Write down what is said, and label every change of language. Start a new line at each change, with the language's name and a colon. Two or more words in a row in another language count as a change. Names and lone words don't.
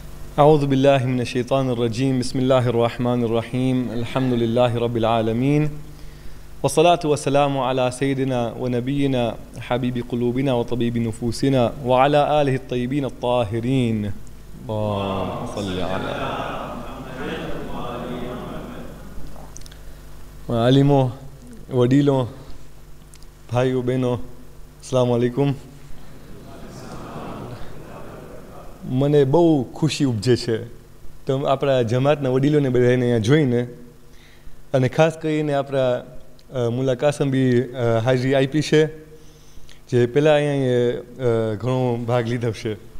Arabic: أعوذ بالله من الشيطان الرجيم بسم الله الرحمن الرحيم الحمد لله رب العالمين والصلاة والسلام على سيدنا ونبينا حبيب قلوبنا وطبيب نفوسنا وعلى آله الطيبين الطاهرين اللهم صل على
Gujarati: મુઅલ્લિમો વડીલો ભાઈઓ બહેનો
Arabic: السلام علیکم.
Gujarati: મને બહુ ખુશી ઉપજે છે તો આપણા જમાતના વડીલોને બધાને અહીંયા જોઈને, અને ખાસ કરીને આપણા મુલા કાસમબી હાજરી આપી છે, જે પહેલાં અહીંયા ઘણો ભાગ લીધો છે.